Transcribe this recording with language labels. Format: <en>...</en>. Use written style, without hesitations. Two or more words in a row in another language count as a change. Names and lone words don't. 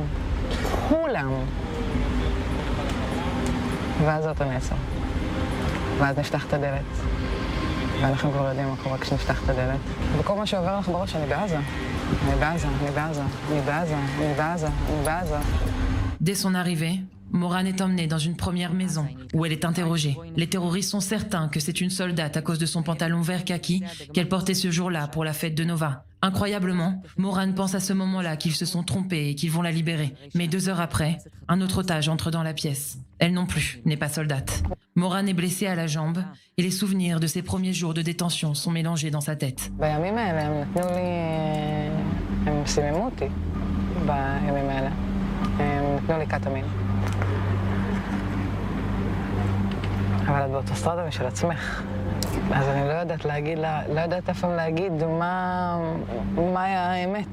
<he>כולם. ואז האוטו נעצר. ואז נפתח את הדלת. ואנחנו כבר יודעים מה קורה כשנפתח את הדלת. וכל מה שעובר לך בראש, אני בעזה. אני בעזה, אני בעזה, אני בעזה, אני בעזה, אני בעזה.</he> <fr>Dès son arrivée, Moran est emmenée dans une première maison où elle est interrogée. Les terroristes sont certains que c'est une soldate à cause de son pantalon vert kaki qu'elle portait ce jour-là pour la fête de Nova. Incroyablement, Moran pense à ce moment-là qu'ils se sont trompés et qu'ils vont la libérer. Mais 2 heures après, un autre otage entre dans la pièce. Elle non plus n'est pas soldate. Moran est blessée à la jambe et les souvenirs de ses premiers jours de détention sont mélangés dans sa tête.</fr> <he>בימים האלה הם נתנו לי... הם סיממו אותי בימים האלה. הם נתנו לי קטמין. אבל את באוטוסטרדה משל עצמך. אז אני לא יודעת להגיד לה, לא יודעת אף פעם להגיד מה היה האמת.</he>